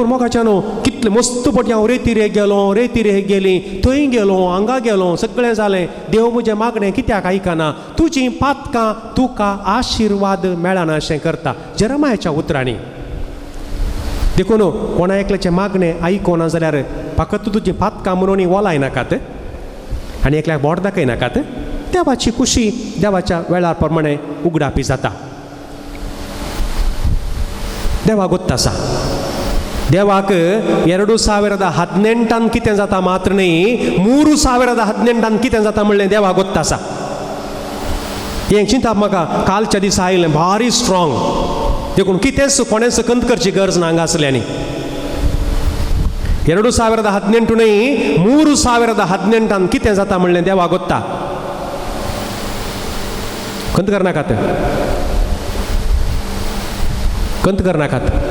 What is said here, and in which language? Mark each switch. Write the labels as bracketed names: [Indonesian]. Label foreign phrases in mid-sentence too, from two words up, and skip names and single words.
[Konkani] मोगाच्या न्हू कितले मस्त पटी हांव रेतीरे गेली थंय गेलो हांगा गेलो सगळें जालें देव म्हजें मागणें कित्याक आयकना तुजी पातकां तुका आशिर्वाद मेळना अशें करता जेरेमियाच्या उतरांनी देखून कोणा एकल्याचें मागणें आयकोना जाल्यार फकत तुजी पातकां म्हणून वलाय नाकात आनी एकल्याक बोट दाखय नाकात देवाची खुशी देवाच्या वेळार प्रमाणे उगडापी जाता ದೇವಾಗ ಗೊತ್ತಾಸ ದೇವಾಕ 2018 कितें जाता मात्र न्ही 3018 कितें जाता म्हणलें देवाक ಗೊತ್ತಾಸ हें चिंता म्हाका कालच्या दिसा आयलें भारी स्ट्रॉंग देखून कितेंच कोणेंच कंत करची गरज ना हांगा आसल्यानी 2018 न्ही 3018 कितें जाता म्हणलें देवाक ಗೊತ್ತಾ कंत करनाकात कंत करनाकात